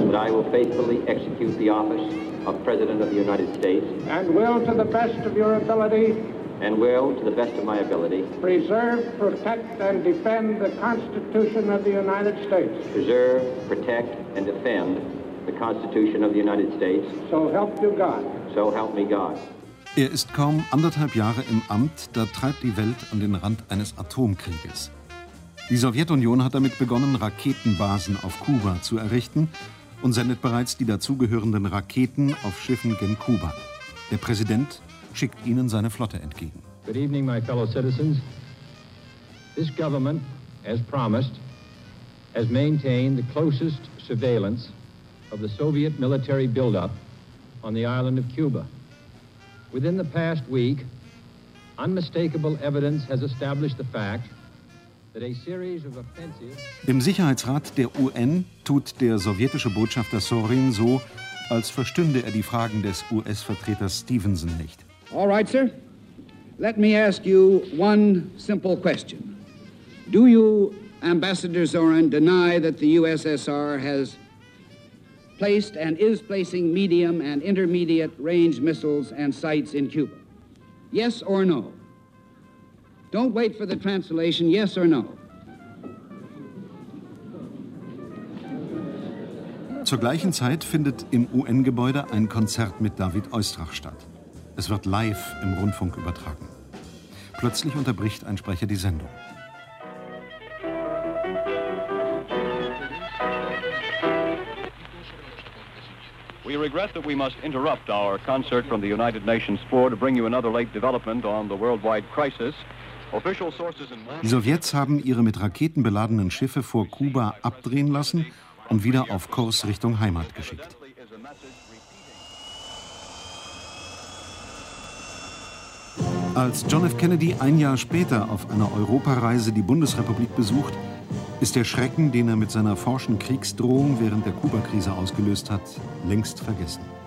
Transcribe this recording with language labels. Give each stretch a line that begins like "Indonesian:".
English: That I will faithfully execute the office of President of the United States. And will, to the best of your ability. And will, to the best of my ability. Preserve, protect, and defend the Constitution of the United States. Preserve, protect, and defend the Constitution of the United States. So help you God. So help me God.
German: Er ist kaum anderthalb Jahre im Amt, da treibt die Welt an den Rand eines Atomkrieges. Die Sowjetunion hat damit begonnen, Raketenbasen auf Kuba zu errichten und sendet bereits die dazugehörenden Raketen auf Schiffen gen Kuba. Der Präsident schickt ihnen seine Flotte entgegen.
English: Good evening, my fellow citizens. This government, as promised, has maintained the closest surveillance of the Soviet military buildup on the island of Cuba. Within the past week, unmistakable evidence has established the fact that a series of offensive...
German: Im Sicherheitsrat der UN tut der sowjetische Botschafter Sorin so, als verstünde er die Fragen des US-Vertreters Stevenson nicht.
English: All right, sir. Let me ask you one simple question. Do you, Ambassador Sorin, deny that the USSR has placed and is placing medium and intermediate range missiles and sites in Cuba? Yes or no? Don't wait for the translation. Yes or no?
German: Zur gleichen Zeit findet im UN-Gebäude ein Konzert mit David Oistrakh statt. Es wird live im Rundfunk übertragen. Plötzlich unterbricht ein Sprecher die Sendung.
English: We regret that we must interrupt our concert from the United Nations floor to bring you another late development on the worldwide crisis. Official sources in...
German: Die Sowjets haben ihre mit Raketen beladenen Schiffe vor Kuba abdrehen lassen und wieder auf Kurs Richtung Heimat geschickt. Als John F. Kennedy ein Jahr später auf einer Europareise die Bundesrepublik besucht, ist der Schrecken, den er mit seiner forschen Kriegsdrohung während der Kuba-Krise ausgelöst hat, längst vergessen.